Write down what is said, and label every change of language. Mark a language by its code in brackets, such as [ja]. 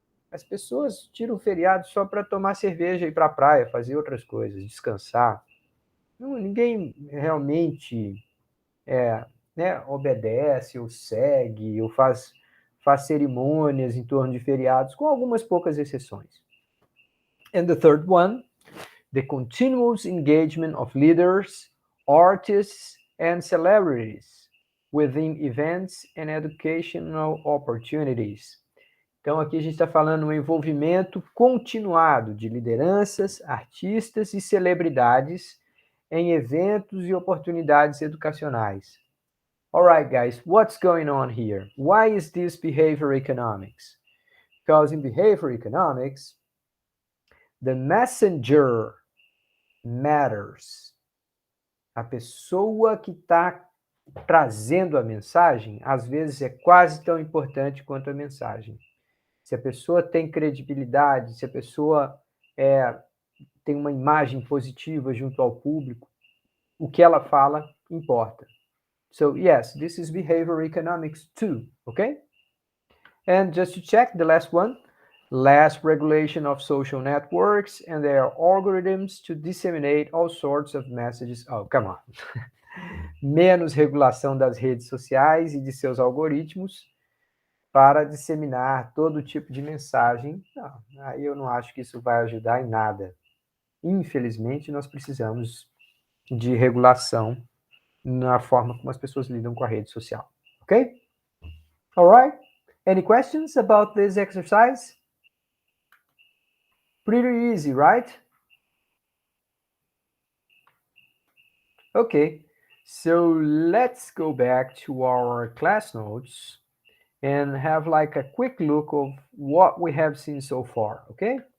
[pt] As pessoas tiram o feriado só para tomar cerveja, ir para a praia, fazer outras coisas, descansar. Não, ninguém realmente obedece ou segue ou faz cerimônias em torno de feriados, com algumas poucas exceções. [en] And the third one, the continuous engagement of leaders, artists, and celebrities within events and educational opportunities. [pt] Então, aqui a gente está falando um envolvimento continuado de lideranças, artistas e celebridades em eventos e oportunidades educacionais. [en] All right, guys, what's going on here? Why is this behavior economics? Because in behavior economics, the messenger matters. [pt] A pessoa que está trazendo a mensagem, às vezes, é quase tão importante quanto a mensagem. Se a pessoa tem credibilidade, se a pessoa tem uma imagem positiva junto ao público, o que ela fala importa. [en] So yes, this is behavior economics too, okay? And just to check the last one, less regulation of social networks and their algorithms to disseminate all sorts of messages. Oh, come on. [pt] Menos regulação das redes sociais e de seus algoritmos para disseminar todo tipo de mensagem. Não, aí eu não acho que isso vai ajudar em nada. Infelizmente, nós precisamos de regulação na forma como as pessoas lidam com a rede social. [en] Ok? All right? Any questions about this exercise? Pretty easy, right? Okay, so let's go back to our class notes and have like a quick look of what we have seen so far, okay?